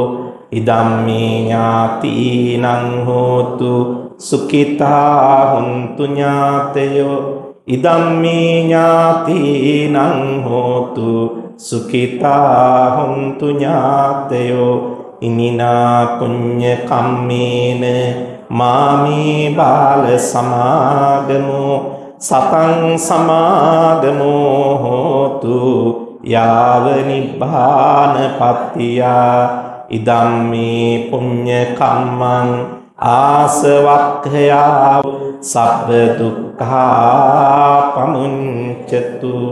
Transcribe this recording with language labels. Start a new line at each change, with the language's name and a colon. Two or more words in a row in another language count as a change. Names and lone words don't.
Pali: ඉදං මේ ඥාතිනං හෝතු සුඛිතා හොන්තු ඥාතයෝ. ඉදං මේ ඥාතිනං හෝතු සුඛිතා හොන්තු ඥාතයෝ. ඉමිනා පුඤ්ඤ කම්මේන මාමේ බාල සමාගමෝ සතං සමාගමෝ හෝතු යාව නිබ්බාන පත්තියා. ඉදම් මේ පුඤ්ඤ කම්මං ආසවක්ඛයා සබ්බ දුක්ඛා පමුඤ්චතු.